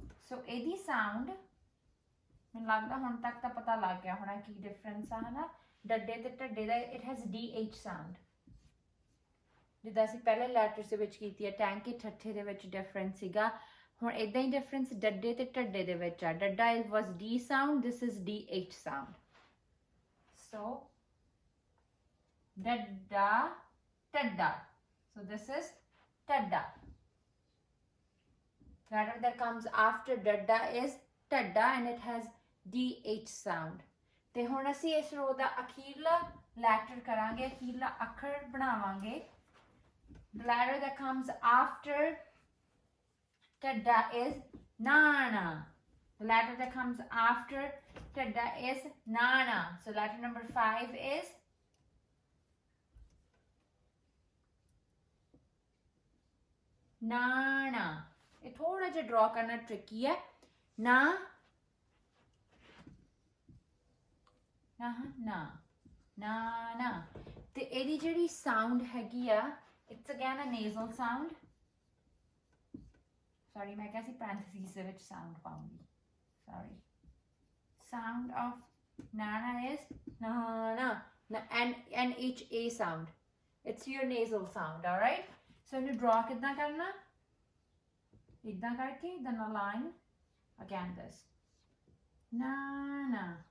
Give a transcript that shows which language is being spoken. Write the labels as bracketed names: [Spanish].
[Punjabi] So ਇਹਦੀ sound ਮੈਨੂੰ ਲੱਗਦਾ ਹੁਣ ਤੱਕ ਤਾਂ ਪਤਾ ਲੱਗ ਗਿਆ ਹੋਣਾ ਕੀ ਡਿਫਰੈਂਸ ਆ ਹਨਾ ਡੱਡੇ ਤੇ ਢੱਡੇ ਦਾ। [English] it has DH [Punjabi] ਸਾਊਂਡ ਜਿੱਦਾਂ ਅਸੀਂ ਪਹਿਲੇ ਲੈਟਰਸ ਦੇ ਵਿੱਚ ਕੀਤੀ ਹੈ ਟੈਂਕੇ ਠੱਠੇ ਦੇ ਵਿੱਚ ਡਿਫਰੈਂਸ ਸੀਗਾ। ਹੁਣ ਇਦਾਂ ਹੀ ਡਿਫਰੈਂਸ ਡੱਡੇ ਤੇ ਢੱਡੇ ਦੇ ਵਿੱਚ ਆ। ਡੱਡਾ ਵਾਸ D sound [English] this is DH [Punjabi] sound. [English] so ਡੱਡਾ ਟੱਡਾ so this is tadda. Letter that comes after dadda is tadda and it has DH sound. [Punjabi] ਤੇ ਹੁਣ ਅਸੀਂ ਇਸ ਰੋ ਦਾ ਅਖੀਰਲਾ ਲੈਟਰ ਕਰਾਂਗੇ ਅਖੀਰਲਾ ਅੱਖਰ ਬਣਾਵਾਂਗੇ। [English] The letter that comes after tadda is nana. The letter that comes after tadda is nana. So letter number 5 is nana. [Punjabi] ਇਹ ਥੋੜਾ ਜਿਹਾ ਡਰਾ ਕਰਨਾ ਟ੍ਰਿਕੀ ਹੈ ਨਾ ਨਾ ਨਾ ਨਾ ਨਾ। ਤੇ ਇਹਦੀ ਜਿਹੜੀ ਸਾਊਂਡ ਹੈਗੀ ਆ [English] it's again a nasal sound. [Punjabi] Sorry ਮੈਂ ਕਿਹਾ ਸੀ parentheses ਦੇ ਵਿੱਚ sound ਪਾਉਂਗੀ sorry। [English] Sound of nana is nana NHA sound. It's your nasal sound, all right? So you draw [Hindi] कितना करना? इतना करके, [English] then a line. Again this. Na na.